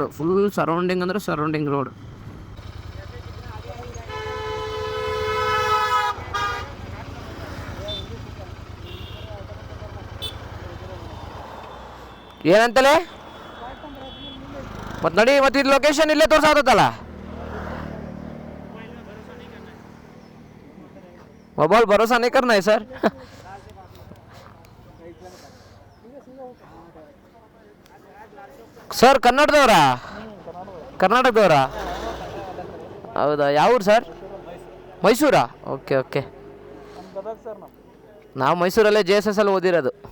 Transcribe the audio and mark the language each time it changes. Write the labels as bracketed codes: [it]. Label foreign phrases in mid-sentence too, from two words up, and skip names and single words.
[en] full surrounding ಅಂದರೆ surrounding road. [kn] ಏನಂತಲೇ ಮತ್ತು ನಡಿ, ಮತ್ತು ಇದು ಲೊಕೇಶನ್ ಇಲ್ಲೇ ತೋರ್ಸಾಕತ್ತಲ್ಲ. [hi] मोबाइल भरोसा नहीं करना है सर. [kn] ಸರ್ ಕರ್ನಾಟಕದವರಾ? ಹೌದಾ, ಯಾವ ಊರು ಸರ್? ಮೈಸೂರಾ? ಓಕೆ. ನಾವು ಮೈಸೂರಲ್ಲೇ JSS ಅಲ್ಲಿ ಓದಿರೋದು.